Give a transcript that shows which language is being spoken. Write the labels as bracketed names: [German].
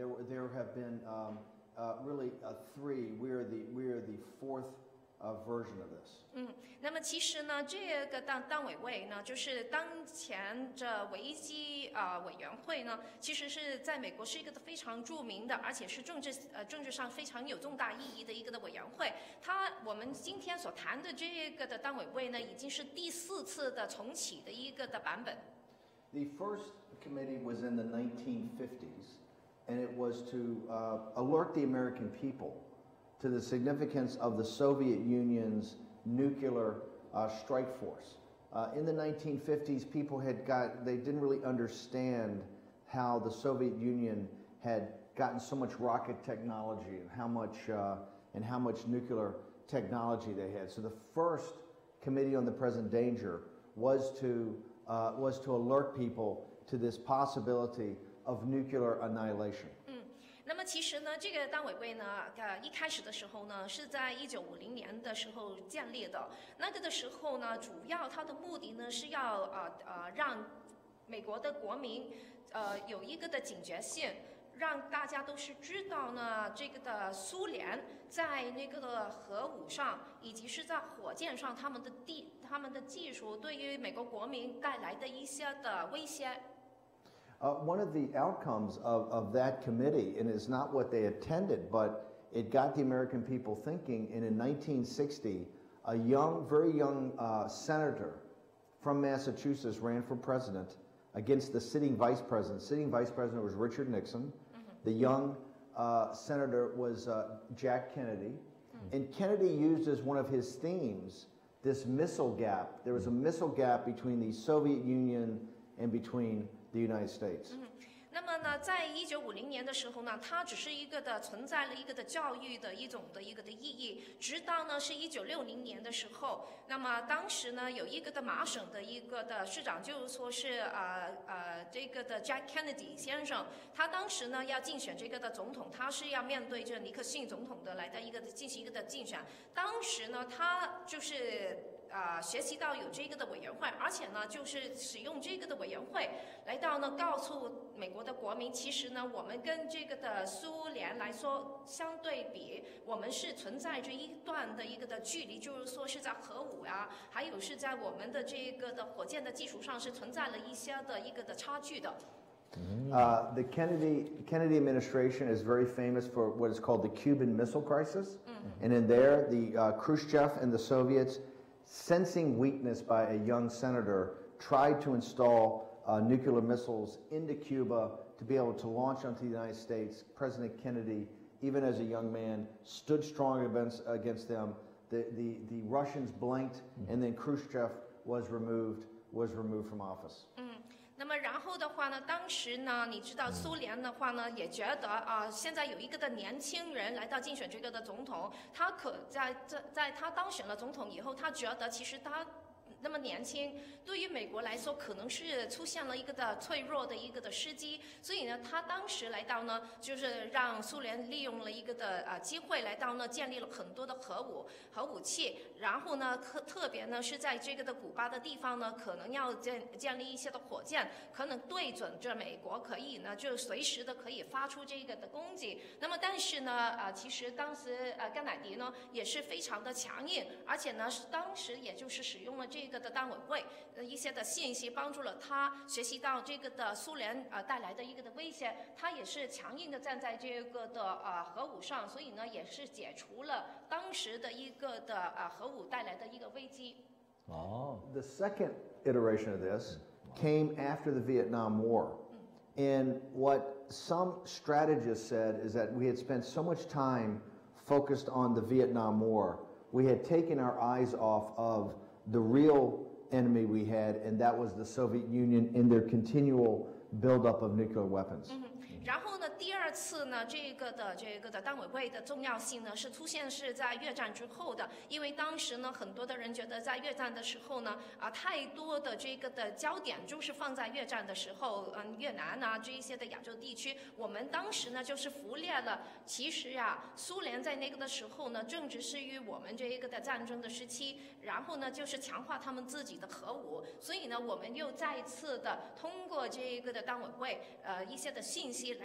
[English] There have been really 3. We are the 4th version of this. [Chinese] 那么其实呢，这个党委会呢，就是当前这危机委员会呢，其实是在美国是一个非常著名的，而且是政治上非常有重大意义的一个的委员会。我们今天所谈的这个的党委会呢，已经是第4次的重启的一个的版本。 [English] The first committee was in the 1950s, and it was to alert the American people to the significance of the Soviet Union's nuclear strike force. In the 1950s, people they didn't really understand how the Soviet Union had gotten so much rocket technology and how much nuclear technology they had. So the first Committee on the Present Danger was to alert people to this possibility of nuclear annihilation. [Chinese] 那么其实呢，这个党委会呢，一开始的时候呢，是在1950年的时候建立的。那个的时候呢，主要它的目的呢是要让美国的国民有一个的警觉性，让大家都是知道呢，这个的苏联在那个的核武上，以及是在火箭上，他们的技术对于美国国民带来的一些的威胁。 [English] One of the outcomes of that committee, and it's not what they intended, but it got the American people thinking. And in 1960, a very young senator from Massachusetts ran for president against the sitting vice president. Sitting vice president was Richard Nixon. The young senator was Jack Kennedy. And Kennedy used as one of his themes this missile gap. There was a missile gap between the Soviet Union and between the United States. [Chinese] 那么呢，在1950年的时候呢，它只是一个的存在了一个的教育的一种的一个的意义，直到呢是1960年的时候，那么当时呢有一个的麻省的一个的市长，就是说是这个的 Jack Kennedy 先生，他当时呢要竞选这个的总统，他是要面对着尼克逊总统的来的一个进行一个的竞选，当时呢他就是学习到有这个的委员会，而且呢就是使用这个的委员会来到呢告诉美国的国民，其实呢我们跟这个的苏联来说相对比，我们是存在着一段的一个的距离，就是说是在核武啊，还有是在我们的这个的火箭的基础上是存在了一些的一个的差距的。 [English] The Kennedy administration is very famous for what is called the Cuban Missile Crisis. And in there, the Khrushchev and the Soviets, sensing weakness by a young senator, tried to install nuclear missiles into Cuba to be able to launch onto the United States. President Kennedy, even as a young man, stood strong against them. The Russians blinked, and then Khrushchev was removed from office. [Chinese] 那么然后的话呢，当时呢，你知道苏联的话呢，也觉得现在有一个的年轻人来到竞选这个的总统，他可在他当选了总统以后，他觉得其实他那么年轻，对于美国来说可能是出现了一个的脆弱的一个的时机，所以呢，他当时来到呢，就是让苏联利用了一个的机会来到呢，建立了很多的核武器，然后呢，特别呢是在这个的古巴的地方呢，可能要建立一些的火箭，可能对准着美国，可以呢就随时的可以发出这个的攻击。那么但是呢，其实当时甘乃迪呢也是非常的强硬，而且呢当时也就是使用了这个的单委会一些的信息，帮助了他学习到这个的苏联带来的一个的威胁，他也是强硬的站在这个的核武上，所以呢也是解除了当时的一个的核武带来的一个危机。 [English] The second iteration of this came after the Vietnam War. And what some strategists said is that we had spent so much time focused on the Vietnam War, we had taken our eyes off of the real enemy we had, and that was the Soviet Union in their continual buildup of nuclear weapons. [Chinese] 然后呢，第二次呢，这个的单委会的重要性呢，是出现是在越战之后的，因为当时呢，很多的人觉得在越战的时候呢，太多的这个的焦点就是放在越战的时候，越南啊这一些的亚洲地区，我们当时呢就是忽略了，其实呀，苏联在那个的时候呢，正值是于我们这一个的战争的时期，然后呢就是强化他们自己的核武，所以呢，我们又再一次的通过这一个的单委会，一些的信息。